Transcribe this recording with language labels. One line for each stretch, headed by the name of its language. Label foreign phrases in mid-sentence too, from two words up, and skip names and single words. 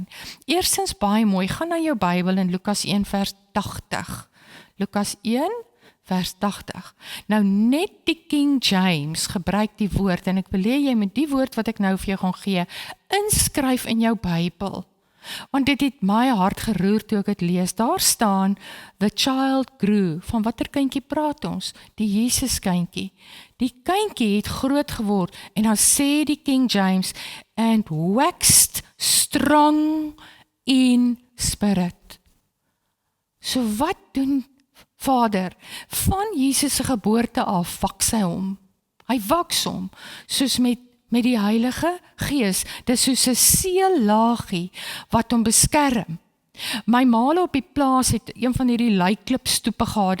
Afrikaans: Eerstens baie mooi, gaan na jou Bybel in Lukas 1 vers 80. Lukas 1 vers 80. Nou net die King James gebruik die woord, en ek wil hê jy met die woord wat ek nou vir jou gaan gee, inskryf in jou Bybel. Want dit het my hart geroer toe ek het lees. Daar staan,
English: the child grew.
Afrikaans: Van watter kindjie praat ons? Die Jesus kindjie. Die kindjie het groot geword, en dan sê die King James,
English: and waxed strong in spirit.
Afrikaans: So wat doen Vader? Van Jesus se geboorte af waks hy hom. Hy waks hom, soos met die Heilige Gees. Dis soos 'n seellaagie wat hom beskerm. My maale op die plaas het een van hierdie Leiklip stoepe gehad.